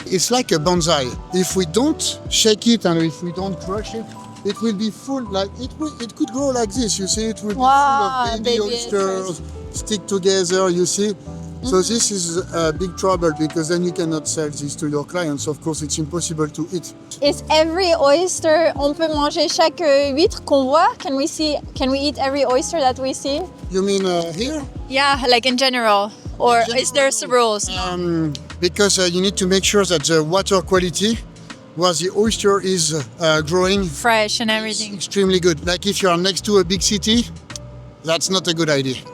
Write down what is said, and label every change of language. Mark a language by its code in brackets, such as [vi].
[en] It's like a bonsai. If we don't shake it and if we don't crush it, it will be full, like it could grow like this, you see, it will be Wow, full of baby baby oysters, stick together, you see. So this is a big trouble because then you cannot sell this to your clients. Of course, it's impossible to eat. Is every oyster, [fr] on peut manger chaque huître qu'on voit? [en] Can we eat every oyster that we see? You mean here? Yeah, like in general. Or is there some rules? Because you need to make sure that the water quality where the oyster is growing Fresh and is everything. extremely good. Like if you are next to a big city, that's not a good idea.